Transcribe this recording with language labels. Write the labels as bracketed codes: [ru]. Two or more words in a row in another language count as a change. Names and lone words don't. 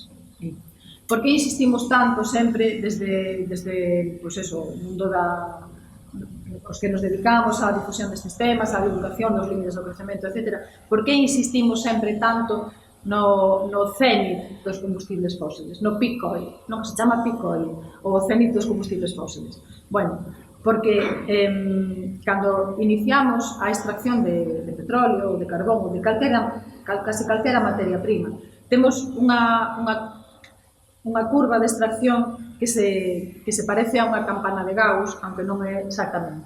[gl] Por que insistimos tanto sempre desde pois eso, o mundo os que nos dedicamos á difusión destes temas, á divulgación dos límites do crecemento, etc. Por que insistimos sempre tanto no cenit dos combustibles fósiles, no [en] peak oil, [gl] non se chama [en] peak oil, [gl] o cenit dos combustibles fósiles? Bueno, porque cando iniciamos a extracción de petróleo, ou de carbón, ou de casi calquera materia prima, temos unha curva de extracción que se parece a unha campana de Gauss, aunque non é exactamente.